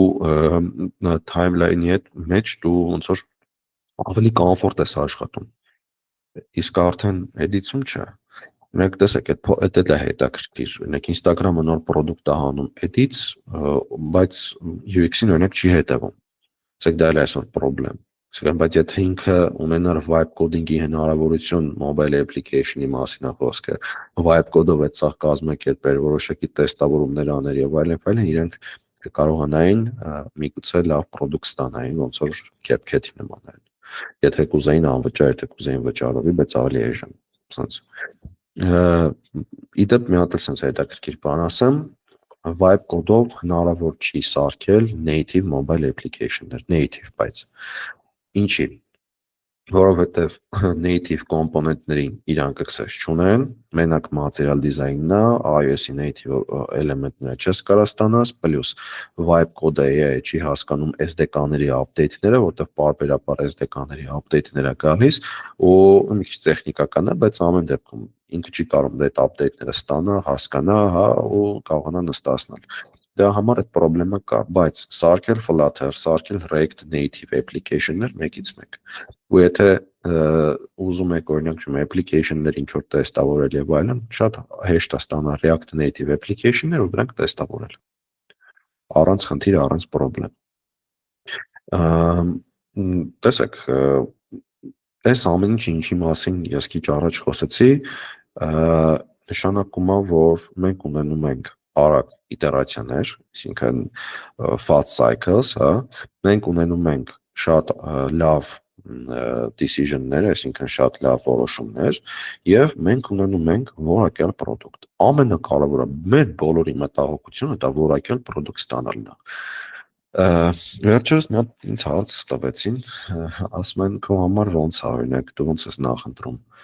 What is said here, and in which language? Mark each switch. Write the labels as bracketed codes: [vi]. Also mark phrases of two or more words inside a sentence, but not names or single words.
[hy] timeline-ի հետ մեջ դու ոնց որ ավելի կոմֆորտ ես աշխատում։ Իսկ արդեն edit-ում չէ։ Մենք տեսեք, այդ է հետաքրքիր։ Օրինակ Instagram-ը նոր product-ը հանում edits, բայց UX-ին օրինակ չի հետևում։ Ասեք դա էլ այսօր problem։ Սակայն բայց եթե ինքը ունենար [en] vibe coding-ի [hy] հնարավորություն [en] mobile application-ի [hy] մասին է խոսքը, [en] vibe code-ով [hy] այդ սա կազմակերպեր, որոշակի տեստավորումներ աներ եւ այլն, իրենք կկարողանային միգուցե լավ product ստանային, ոնց որ CapCut-ի նման։ Եթե կուզեին անվճար, եթե կուզեին վճարովի, բայց ավելի էժան։ Սենց։ Իդեպ մի հատ էլ սենց հետաքրքիր բան ասեմ, [en] Vibe code-ով [hy] հնարավոր չի սարքել [en] native mobile application-ներ, native, [hy] բայց ինչի, որովհետև [en] native component-ներին [hy] իրանք access չունեն, մենակ [en] material design-ն [hy] է, iOS-ի [en] native element-ները [hy] չես կարող ստանաս, պլյուս [en] Vibe code-ը [hy] չի հասկանում [en] SDK-ների update-ները, [hy] որտեղ պարբերաբար SDK-ների update-ները գալիս, ու մի քիչ տեխնիկական է, բայց ամեն դեպքում ինքը չի կարող այդ update-ները ստանա, հասկանա, հա, ու կարողանա նստացնել։ Դրա համար այդ խնդրեմը կա, բայց սարքել Flutter, սարքել React [en] native application-ներ [hy] մեկից մեկ։ Ու եթե ուզում եք օրինակ application-ներ ինչ որ տեստավորել եւ այլն, շատ հեշտ է ստանալ React [en] native application-ներ [hy] ու դրանք տեստավորել։ Առանց խնդիր, առանց խնդրեմ։ Տեսեք, այս ամեն ինչի մասին ես քիչ առաջ խոսեցի, նշանակում է, որ մենք ունենում ենք արագ իտերացիաներ, այսինքն [en] fast cycles, [hy] հա, մենք ունենում ենք շատ լավ decision-ներ, այսինքն շատ լավ որոշումներ, եւ մենք ունենում ենք որակյալ product։ Ամենակարևորը մեր բոլորի մտահոգությունը դա որակյալ product ստանալն է։ Վերջերս մի հատ ինձ հարց տվեցին, ասում են քո համար ոնց է, օրինակ դու ոնց ես նախընտրում,